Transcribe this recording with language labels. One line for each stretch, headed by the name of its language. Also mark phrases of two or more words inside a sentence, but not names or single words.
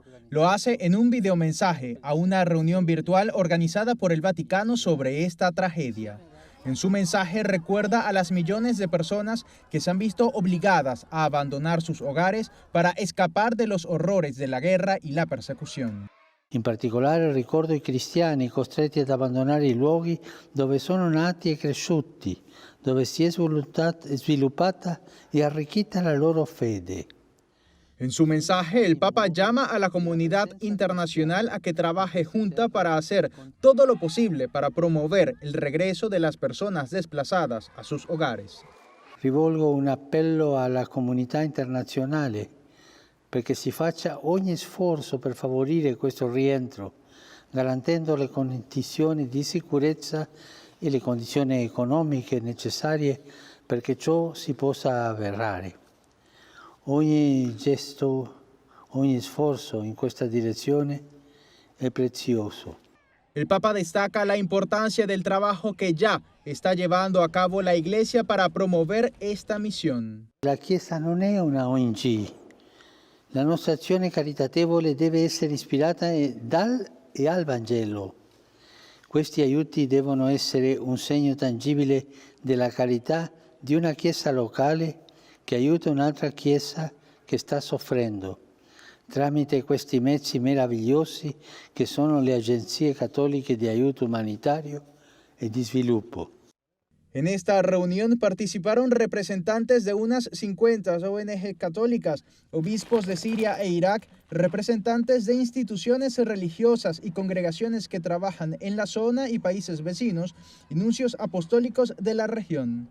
Spanish: Lo hace en un videomensaje a una reunión virtual organizada por el Vaticano sobre esta tragedia. En su mensaje recuerda a las millones de personas que se han visto obligadas a abandonar sus hogares para escapar de los horrores de la guerra y la persecución.
Italian: In particolare ricordo i cristiani costretti ad abbandonare i luoghi dove sono nati e cresciuti, dove si è sviluppata e arricchita la loro fede.
Spanish: En su mensaje, el Papa llama a la comunidad internacional a que trabaje junta para hacer todo lo posible para promover el regreso de las personas desplazadas a sus hogares.
Italian: Rivolgo un appello alla comunità internazionale perché si faccia ogni sforzo per favorire questo rientro, garantendo le condizioni di sicurezza e le condizioni economiche necessarie perché ciò si possa avverare. Ogni gesto, ogni sforzo in questa direzione è prezioso.
Spanish: El Papa destaca la importancia del trabajo que ya está llevando a cabo la Iglesia para promover esta misión.
Italian: La Chiesa non è una ONG. La nostra azione caritatevole deve essere ispirata dal e al Vangelo. Questi aiuti devono essere un segno tangibile della carità di una Chiesa locale che aiuta un'altra Chiesa che sta soffrendo, tramite questi mezzi meravigliosi che sono le agenzie cattoliche di aiuto umanitario e di sviluppo.
Spanish: En esta reunión participaron representantes de unas 50 ONG católicas, obispos de Siria e Irak, representantes de instituciones religiosas y congregaciones que trabajan en la zona y países vecinos, y nuncios apostólicos de la región.